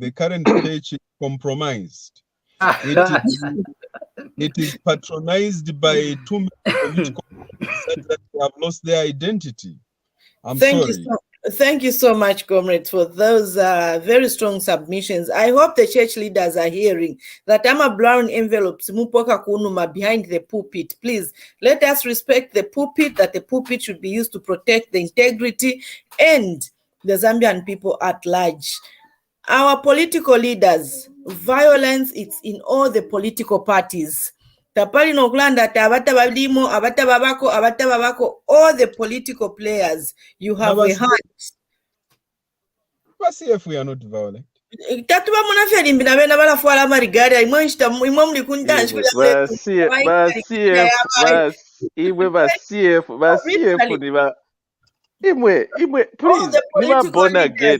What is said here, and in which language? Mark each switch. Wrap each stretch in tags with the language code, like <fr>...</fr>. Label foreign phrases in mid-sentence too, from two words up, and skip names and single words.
<en>The current page is compromised. It is patronized by too many political parties that have lost their identity. Thank you so much, comrades, for those very strong submissions. I hope the church leaders are hearing that I'm a brown envelopes</en> <bem>mupoka kunuma</bem> <en>behind the pulpit. Please let us respect the pulpit, that the pulpit should be used to protect the integrity and the Zambian people at large. Our political leaders, violence is in all the political parties.</en> <bem>Tapali nokulanda tabata balimo, abata babako,</bem> <en>all the political players, you have a hand. Let's see if we are not violent. Please, never born again.</en>